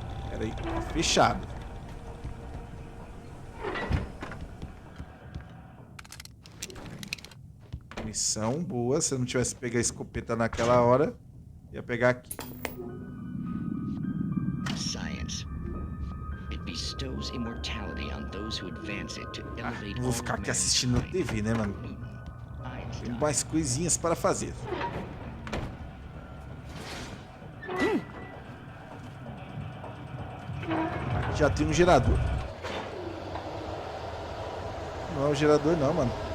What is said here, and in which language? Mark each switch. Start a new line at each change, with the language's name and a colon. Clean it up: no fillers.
Portuguese: Pera aí, tá fechado. Missão boa. Se eu não tivesse pego a escopeta naquela hora, ia pegar aqui.
English: Science. It bestows immortality on those who advance it to elevate.
Portuguese: Não vou ficar aqui assistindo TV, né, mano? Tem mais coisinhas para fazer. Aqui já tem um gerador. Não é o gerador não, mano.